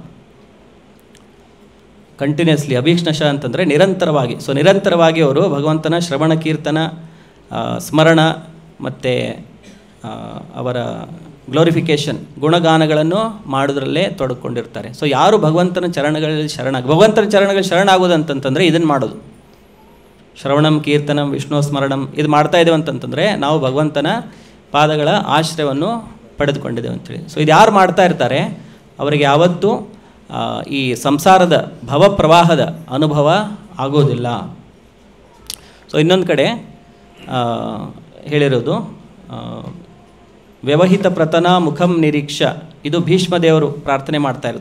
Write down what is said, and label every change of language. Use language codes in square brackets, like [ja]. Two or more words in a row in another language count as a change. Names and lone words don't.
[kn] ಕಂಟಿನ್ಯೂಸ್ಲಿ ಅಭೀಕ್ಷ್ಣಶಃ ಅಂತಂದರೆ ನಿರಂತರವಾಗಿ. ಸೊ ನಿರಂತರವಾಗಿ ಅವರು ಭಗವಂತನ ಶ್ರವಣ, ಕೀರ್ತನ, ಸ್ಮರಣ ಮತ್ತು ಅವರ ಗ್ಲೋರಿಫಿಕೇಷನ್, ಗುಣಗಾನಗಳನ್ನು ಮಾಡೋದ್ರಲ್ಲೇ ತೊಡಕೊಂಡಿರ್ತಾರೆ. ಸೊ ಯಾರು ಭಗವಂತನ ಚರಣಗಳಲ್ಲಿ ಭಗವಂತನ ಚರಣಗಳಲ್ಲಿ ಶರಣಾಗೋದಂತಂತಂದರೆ ಇದನ್ನು ಮಾಡೋದು, [sa] ಶ್ರವಣಂ, ಕೀರ್ತನಂ, ವಿಷ್ಣು ಸ್ಮರಣಂ [kn] ಇದು ಮಾಡ್ತಾ ಇದ್ದೇವೆ ಅಂತಂತಂದರೆ ನಾವು ಭಗವಂತನ ಪಾದಗಳ ಆಶ್ರಯವನ್ನು ಪಡೆದುಕೊಂಡಿದ್ದೇವೆ ಅಂಥೇಳಿ. ಸೊ ಇದು ಯಾರು ಮಾಡ್ತಾ ಇರ್ತಾರೆ ಅವರಿಗೆ ಯಾವತ್ತೂ ಈ ಸಂಸಾರದ ಭವಪ್ರವಾಹದ ಅನುಭವ ಆಗೋದಿಲ್ಲ. ಸೊ ಇನ್ನೊಂದು ಕಡೆ ಹೇಳಿರೋದು [sa] ವ್ಯವಹಿತ ಪ್ರತನ ಮುಖಂ ನಿರೀಕ್ಷ, [kn] ಇದು ಭೀಷ್ಮದೇವರು ಪ್ರಾರ್ಥನೆ ಮಾಡ್ತಾ ಇರೋದು.